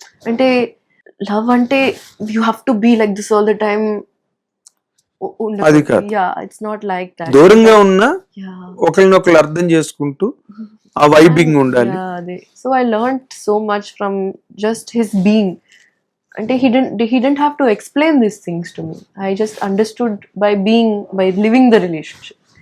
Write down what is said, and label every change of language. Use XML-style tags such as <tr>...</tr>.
<te>Ante</te> <en>love</en> <te>ante</te> <en>you have to be like this all the time.</en> <te>అది కాదు.</te> <en>Yeah, it's not like that.</en> <te>దూరంగా ఉన్నా</te> <en>Yeah.</en> <te>ఒకరినొకరు అర్థం చేసుకుంటూ ఆ వైబింగ్ ఉండాలి.</te> <en>Yeah, so I learned so much from just his being. And he didn't have to explain these things to me. I just understood by living the relationship.</en>